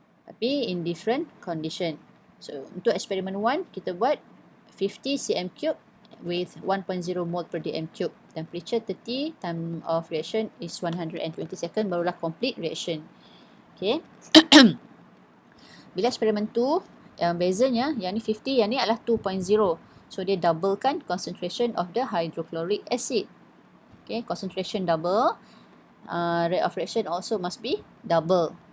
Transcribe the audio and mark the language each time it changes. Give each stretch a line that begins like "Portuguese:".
Malay: Tapi
English: in different condition. So
Malay: untuk eksperimen 1 kita buat
English: 50 cm3 with 1.0 mol per dm cube. temperature 30, time of reaction is 120 second,
Malay: barulah
English: complete reaction. Okay.
Malay: Bila eksperimen tu, yang bezanya, yang ni 50, yang ni adalah 2.0.
English: So
Malay: dia doublekan
English: concentration of the hydrochloric acid. Okay, concentration double, rate of reaction also must be double.